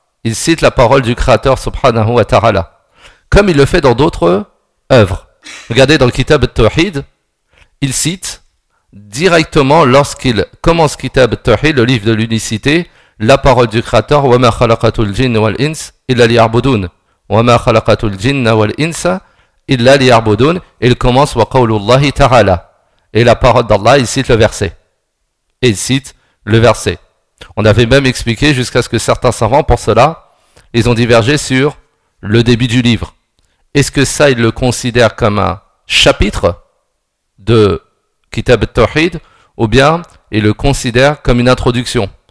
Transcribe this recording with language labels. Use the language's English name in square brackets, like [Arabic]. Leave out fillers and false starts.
[French] il cite la parole du Créateur subhanahu wa ta'ala, comme il le fait dans d'autres œuvres. Regardez dans le Kitab al-Tawhid, il cite directement lorsqu'il commence Kitab al-Tawhid, le livre de l'unicité, la parole du Créateur, [Arabic] wa ma khalaqatul jinn wal ins illa liya'budun. وَمَا خَلَقَتُ الْجِنَّ وَالْإِنسَ إِلَّا لِيَعْبُدُونَ. [French] Il commence [Arabic] وَقَوْلُ اللَّهِ تَعَالَى. [French] Et la parole d'Allah, il cite le verset. Il cite le verset. On avait même expliqué jusqu'à ce que certains savants, pour cela, ils ont divergé sur le début du livre. Est-ce que ça, ils le considèrent comme un chapitre de Kitab al-Tawhid ou bien ils le considèrent comme une introduction?